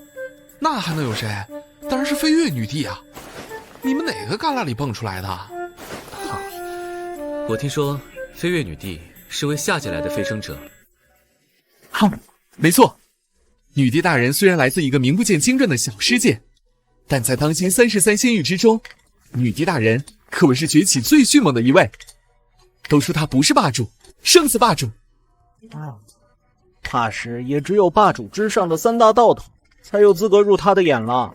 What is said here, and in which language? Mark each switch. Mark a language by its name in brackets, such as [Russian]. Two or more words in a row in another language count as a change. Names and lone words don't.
[Chinese] 那還能有誰？當然是飛月女帝啊！你們哪個旮旯裡蹦出來的？我聽說飛月女帝是位下界來的飛升者。沒錯，女帝大人雖然來自一個名不見經傳的小世界，但在當今33仙域之中，女帝大人可謂是崛起最迅猛的一位。都說她不是霸主，勝似霸主。怕是也只有霸主之上的3大道統才有資格入他的眼了。